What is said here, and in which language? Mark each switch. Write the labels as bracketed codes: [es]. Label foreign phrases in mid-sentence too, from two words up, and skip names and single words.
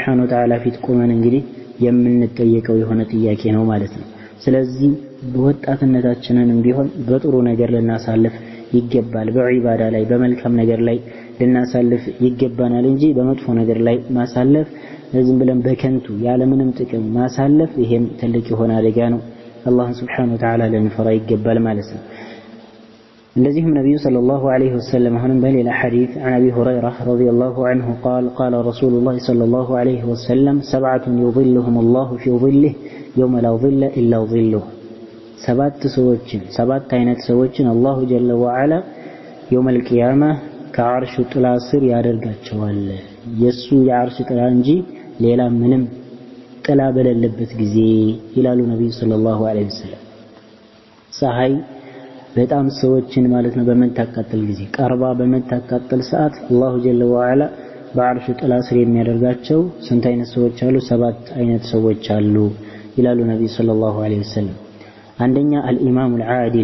[ar] وتعالى [am] ፊት ቆመን እንግዲህ የምንጠየቀው የሆነ ጥያቄ ነው ማለት ነው ስለዚህ ወጣትነታችንንም ቢሆን በጥሩ ነገር ልናሳልፍ ይገባል በዒባዳ ላይ በመልካም ነገር ላይ ልናሳልፍ ይገባናል እንጂ በመጥፎ ነገር ላይ ማሳለፍ ዝም ብለን በከንቱ ያለ ምንም ጥቅም ማሳለፍ ይሄም ትልቅ የሆነ አደጋ ነው አላህ [ar] سبحانه وتعالى [am] ልንፈራ ይገባል ማለት ነው [ar] الذي النبي صلى الله عليه وسلم هنا بل حديث عن أبي هريرة رضي الله عنه قال قال رسول الله صلى الله عليه وسلم 7 يظلهم الله في ظله يوم لا ظل إلا ظله [am] 7 አይነት ሰዎችን [ar] الله جل وعلا يوم القيامة [am] ከዓርሹ ጥላ ስር ያደርጋቸዋል የሱ የዓርሽ ጥላ እንጂ ሌላ ምንም ጥላ በሌለበት ጊዜ ይላሉ ነብዩ [ar] صلى الله عليه وسلم [am] ፀሐይ በጣም ሰዎችን ማለት ነው በመታቀጠል ጊዜ ቀርባ በመታቀጠል ሰዓት [ar] الله جل وعلا [am] በዓርሹ ጥላ ስር የሚያደርጋቸው ስንት አይነት ሰዎች አሉ 7 አይነት ሰዎች አሉ ይላሉ ነብዩ [ar] صلى الله عليه وسلم [am] አንደኛ [ar] الإمام العادل